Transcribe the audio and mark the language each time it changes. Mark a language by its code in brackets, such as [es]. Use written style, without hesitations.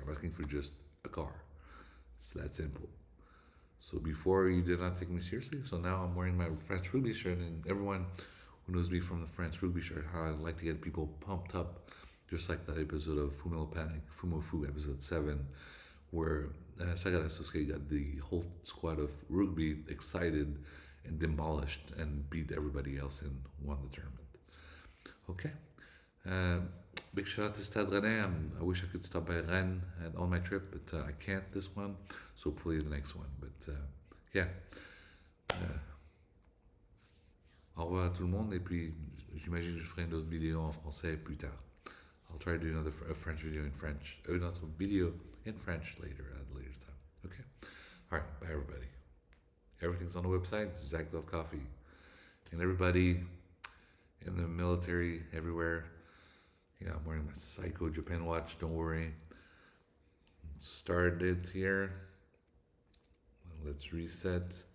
[en] I'm asking for just a car. It's that simple. So before you did not take me seriously, so now I'm wearing my French rugby shirt, and everyone who knows me from the French rugby shirt, how I like to get people pumped up, just like that episode of Fumo Panic, Fumo Fu, episode 7, where Sagara Sosuke got the whole squad of rugby excited and demolished and beat everybody else and won the tournament. Okay. Big shout out to Stade Rennais. I wish I could stop by Rennes on my trip, but I can't this one, so hopefully the next one. [fr] But au revoir à tout le monde, et puis j'imagine que je ferai une autre vidéo en français plus tard. [en] I'll try to do a French video in French. Not a video in French later at a later time. Okay? Alright, bye everybody. Everything's on the website, Zack.coffee. And everybody in the military, everywhere, I'm wearing my Psycho Japan watch, don't worry. Started here. let's reset.